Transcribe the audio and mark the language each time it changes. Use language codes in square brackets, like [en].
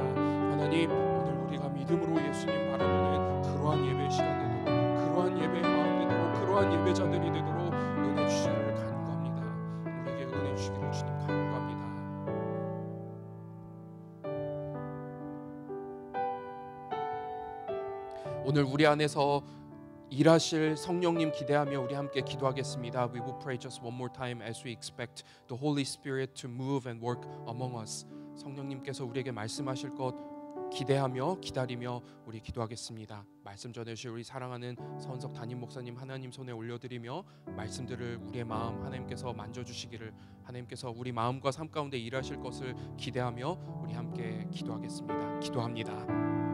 [ko] 하나님, 오늘 우리가 믿음으로 예수님 바라보는 그러한 예배 시간 되도록 그러한 예배의 마음 되도록 그러한 예배자들이 되도록 은혜 주시기를 간구합니다. 우리에게 은혜 주시기를 주님 간구합니다. 오늘 우리 안에서 일하실 성령님 기대하며 우리 함께 기도하겠습니다. [en] We will pray just one more time as we expect the Holy Spirit to move and work among us. [ko] 성령님께서 우리에게 말씀하실 것 기대하며 기다리며 우리 기도하겠습니다. 말씀 전해주실 우리 사랑하는 서은석 담임 목사님 하나님 손에 올려드리며 말씀들을 우리의 마음 하나님께서 만져주시기를 하나님께서 우리 마음과 삶 가운데 일하실 것을 기대하며 우리 함께 기도하겠습니다. 기도합니다.